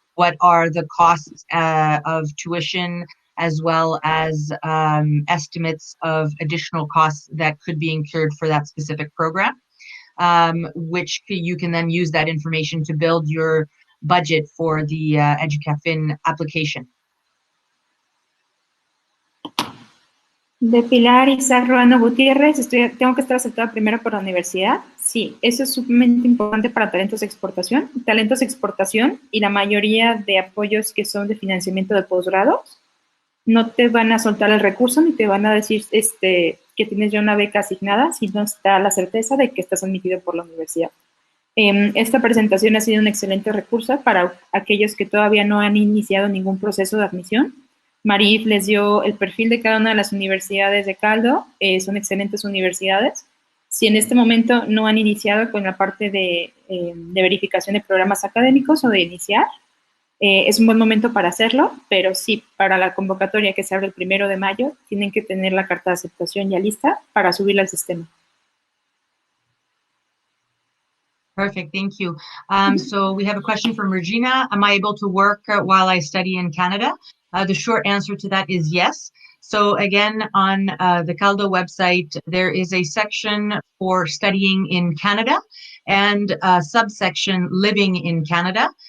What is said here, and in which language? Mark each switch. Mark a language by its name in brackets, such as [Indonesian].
[English] What are the costs of tuition, as well as estimates of additional costs that could be incurred for that specific program, which you can then use that information to build your budget for the EDUCAFIN application. [Spanish] De Pilar Isaac Ruano Gutiérrez, tengo que estar aceptada primero por la universidad. Sí, eso es sumamente importante para Talentos de Exportación. Talentos de Exportación y la mayoría de apoyos que son de financiamiento de posgrado no te van a soltar el recurso ni te van a decir que tienes ya una beca asignada si no está la certeza de que estás admitido por la universidad. Esta presentación ha sido un excelente recurso para aquellos que todavía no han iniciado ningún proceso de admisión. Marif les dio el perfil de cada una de las universidades de Caldo, son excelentes universidades. Si en este momento no han iniciado con la parte de verificación de programas académicos o de iniciar, es un buen momento para hacerlo, pero sí, para la convocatoria que se abre el 1 de mayo, tienen que tener la carta de aceptación ya lista para subirla al sistema. [English] Perfect, thank you. So we have a question from Regina. Am I able to work while I study in Canada? The short answer to that is yes. So again, on the Caldo website, there is a section for studying in Canada and a subsection living in Canada.